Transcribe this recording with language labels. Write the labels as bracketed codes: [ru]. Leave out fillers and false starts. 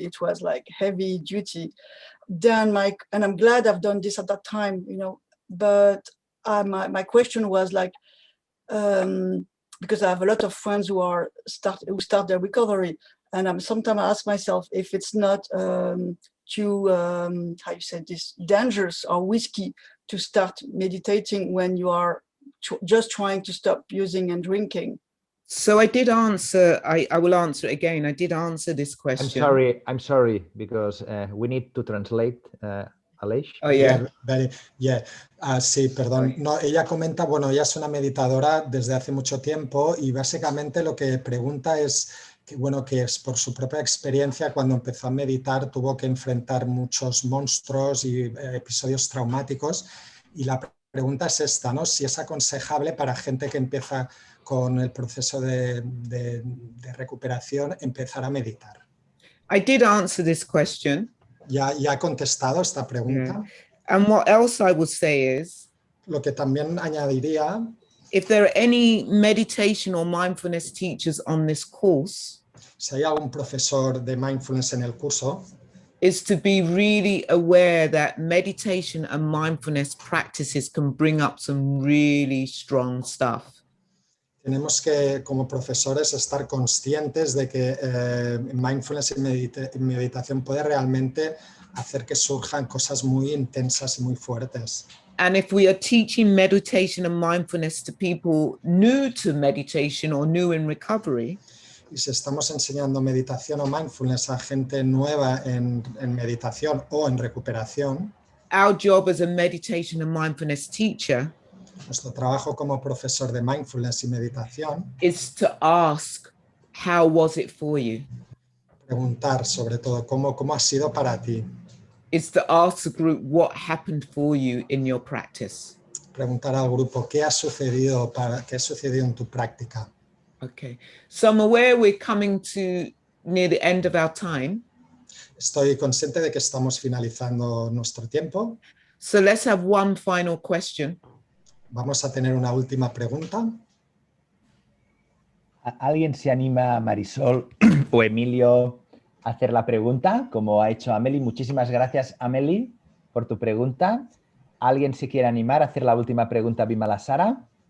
[en] It was like heavy duty. Then and I'm glad I've done this at that time, but my question was like, because I have a lot of friends who start their recovery, and sometimes I ask myself if it's not too, how you say this, dangerous or risky to start meditating when you are just trying to stop using and drinking. So I did answer, I will answer it again. I did answer this question. I'm sorry, because we need to translate, Aleix. Oh, yeah. [es] Sí, perdón. No, ella comenta, bueno, ella es una meditadora desde hace mucho tiempo y básicamente lo que pregunta es bueno, que es por su propia experiencia, cuando empezó a meditar tuvo que enfrentar muchos monstruos y episodios traumáticos. Y la pregunta es esta, ¿no? Si es aconsejable para gente que empieza con el proceso de recuperación empezar a meditar. [en] I did answer this question. [es] Ya he contestado esta pregunta. [en] Yeah. And what else I would say is, [es] Lo que también añadiría, [en] if there are any meditation or mindfulness teachers on this course, [es] si hay algún profesor de mindfulness en el curso, [en] is to be really aware that meditation and mindfulness practices can bring up some really strong stuff. [es] tenemos que, como profesores, estar conscientes de que mindfulness y meditación puede realmente hacer que surjan cosas muy intensas y muy fuertes. [en] And if we are teaching meditation and mindfulness to people new to meditation or new in recovery, [es] Y si estamos enseñando meditación o mindfulness a gente nueva en meditación o en recuperación, [en] our job as a meditation and mindfulness teacher [es] nuestro trabajo como profesor de mindfulness y meditación, [en] is to ask, how was it for you? [es] preguntar sobre todo cómo ha sido para ti. [en] Is to ask the group what happened for you in your practice. [es] Preguntar al grupo qué ha sucedido en tu práctica. [en] Okay, so I'm aware we're coming to near the end of our time. [es] Estoy consciente de que estamos finalizando nuestro tiempo. [en] So let's have one final question. [es] Vamos a tener una última pregunta. ¿Alguien se anima, Marisol o Emilio, a hacer la pregunta, como ha hecho Amelie? Muchísimas gracias, Amelie, por tu pregunta. ¿Alguien se quiere animar a hacer la última pregunta a Vimalasara?